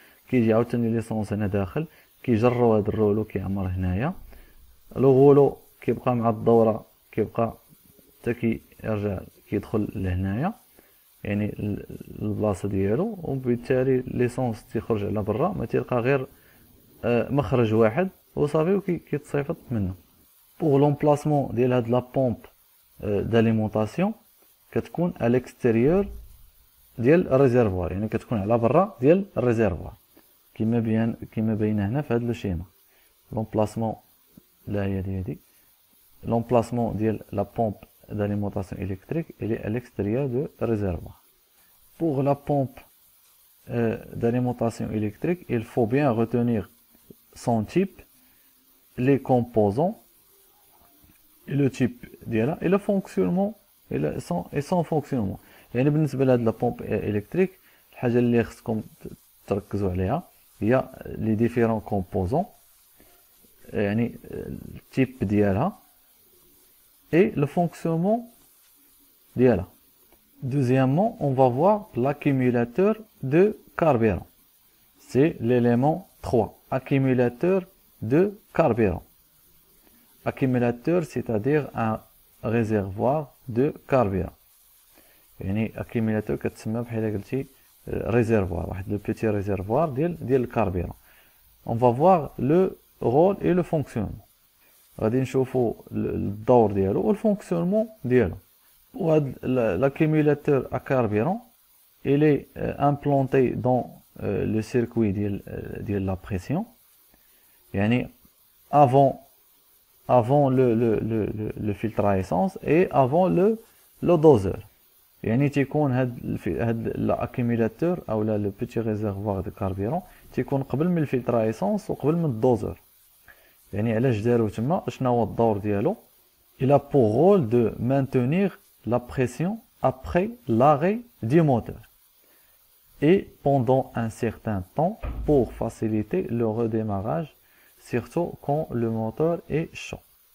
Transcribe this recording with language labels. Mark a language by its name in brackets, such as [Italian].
[Arabic] كيجي عاوتاني ليسونس هنا داخل كيجروا هذا الرولو كيعمر هنايا، لو غولو كيبقى مع الدوره كيبقى حتى كيرجع كيدخل لهنايا يعني البلاصه ديالو، وبالتالي ليسونس تيخرج على برا، ما تلقى غير مخرج واحد وصافي وكيتصيفط منه. بوغ لومبلاسمون ديال هاد لا بومب داليمونطاسيون كتكون على الاكستيريور ديال الريزيرفوار، يعني كتكون على برا ديال الريزيرفوار كما باين هنا في هاد لو شيما. لومبلاسمون لا هي هادي [French] l'emplacement de la pompe d'alimentation électrique il est à l'extérieur du réservoir. Pour la pompe d'alimentation électrique, il faut bien retenir son type, les composants, et le type et le fonctionnement et son fonctionnement. [Arabic] يعني بالنسبة لهاد [French] la pompe électrique [Arabic] الحاجة اللي خصكم تركزوا عليها هي [French] les différents composants، [Arabic] يعني التيب ديالها [French] et le fonctionnement d'IALA. Deuxièmement, on va voir l'accumulateur de carburant. C'est l'élément 3, accumulateur de carburant. Accumulateur, c'est-à-dire un réservoir de carburant. [Arabic] يعني accumulateur كتسمى بحال قلتي réservoir، واحد [French] le petit réservoir [Arabic] ديال الكاربيرون. [French] On va voir le rôle et le fonctionnement. [Arabic] غادي نشوفوا الدور ديالو والفونكسيونمون ديالو. [French] وهاد l'accumulateur à carburant il est implanté dans le circuit ديال la pression، يعني avant le filtre à essence et avant le doseur. [Arabic] يعني تيكون هاد l'accumulateur او [French] le petit réservoir de carburant [Arabic] تيكون قبل من الفلتر [French] à essence [Arabic] وقبل من الدوزور. يعني علاش دارو تما، شنو هو الدور ديالو؟ [French] il a pour rôle de maintenir la pression après l'arrêt du moteur et pendant un certain temps pour faciliter le redémarrage, surtout quand le moteur est chaud.